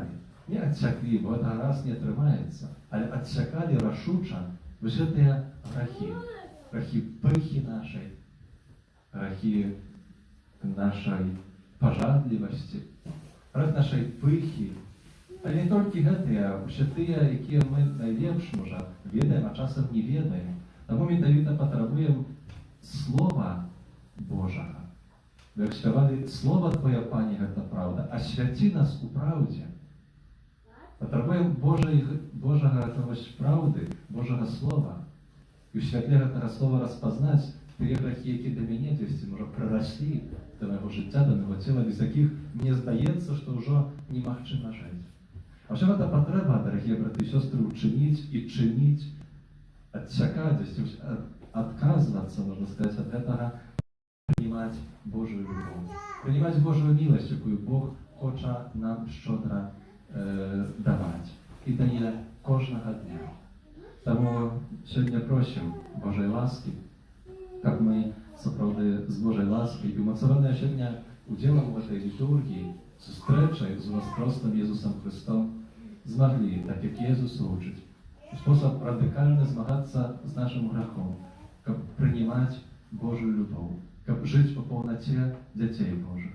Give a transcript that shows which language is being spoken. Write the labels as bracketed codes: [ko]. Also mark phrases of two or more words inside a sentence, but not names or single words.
[uk] Не відсякли, бо це раз не тримається, але відсякали рішуче усі ті грехи. Грехи пихи нашої, грехи нашої пожадливості, грех нашої пихи. Але не тільки [be] гэты, а ўсе тыя, якія мы найлепш, можа, ведаем, а часам не ведаем. Таму менавіта патрабуем Слова Божага. Як спявалі, Слова Твоя, Пані, гэта правда, асвяці нас у правде. Патрабуем Божага правды, Божага Слова. І ў святле гэтага Слова распазнаць тыя грахі, які да мяне дзесьці, можа, прыраслі да майго жыцця, да майго цела, без якіх мне здаецца, што ўжо немагчыма жыць. [ru] А все это потреба, дорогие браты и сестры, учинить и чинить, отсякать, отказываться, можно сказать, от этого, принимать Божию любовь, принимать Божию милость, якую Бог [uk] хоче нам щодро [ru] давать. [uk] И дає кожного дня. Тому сьогодні просимо Божої ласки, як ми, справді, з Божої ласки, і умацованої сьогодні уділом в этой літургії, зустрічі з Воскреслим Ісусом Христом, змогли, так як Ісус учить, у спосіб радикально змагатися з нашим грехом, щоб приймати Божу любов, щоб жити по повноті дітей Божих.